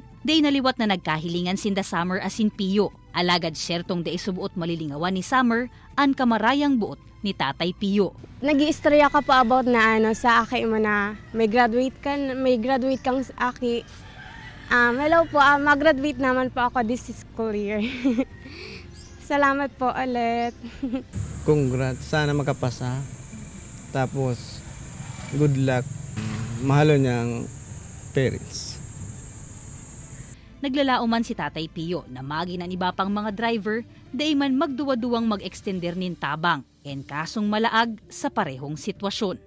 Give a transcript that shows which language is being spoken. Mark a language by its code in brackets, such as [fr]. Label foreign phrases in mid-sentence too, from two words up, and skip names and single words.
[bik] Day naliwat na nagkahilingan sinda Summer asin Pio. Alagad syertong day subuot malilingawan ni Summer ang kamarayang buot ni Tatay Pio. Nag-iistorya ka pa about na sa aki mo na may graduate kang aki. [tl] Hello po, mag-graduate naman po ako [en] this school year. [tl] Salamat po ulit. Congrats, sana makapasa. Tapos, [en] good luck. [tl] Mahalo niyang parents. [bik] Naglalauman si Tatay Pio na maging ang iba pang mga driver, day man magduwa-duwang mag-extender nin tabang, en kasong malaag sa parehong sitwasyon.